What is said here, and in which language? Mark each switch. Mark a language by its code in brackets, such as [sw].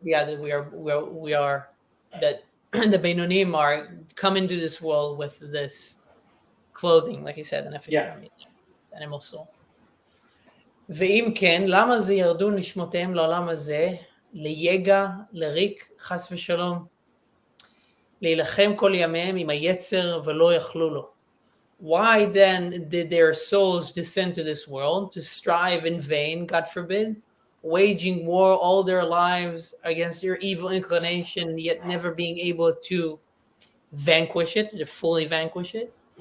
[en] Yeah, that we are that the Beinonim are come into this world with this clothing, like you said, the nefesh habahamit, the animal soul. [he] ואם כן, למה זה ירדו נשמותיהם לעולם הזה, ליגע, לריק, חס ושלום, להילחם כל ימיהם עם היצר ולא יכלו לו? [en] Why then did their souls descend to this world to strive in vain, God forbid, waging war all their lives against their evil inclination, yet never being able to vanquish it, to fully vanquish it?